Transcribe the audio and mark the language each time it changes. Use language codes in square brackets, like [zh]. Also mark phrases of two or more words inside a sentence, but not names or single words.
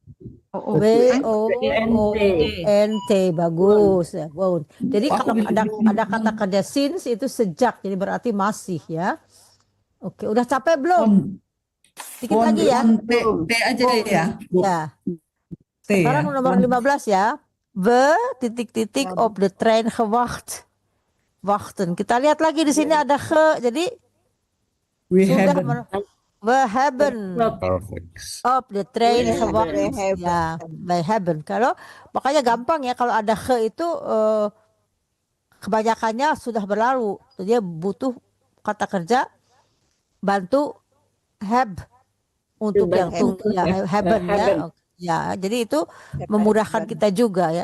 [id] WOONT bagus ya. Wow. Jadi kalau ada kata kerja since itu sejak jadi berarti masih ya. Oke, udah capek belum? Dikit lagi ya. T aja ya. Ya. T ya. Sekarang nomor 15 ya. [nl] We titik-titik op de trein gewacht. [id] Wachten. Kita lihat lagi di sini ada ge. Jadi We sudah have. [nl] we hebben [id] Perfect. [nl] op de trein [id] We gewacht. hebben. [nl] Ya, we hebben. [id] Kalau makanya gampang ya kalau ada ge itu kebanyakannya sudah berlalu. Dia butuh kata kerja bantu have untuk yang haben ya. Ya, jadi itu memudahkan kita juga ya.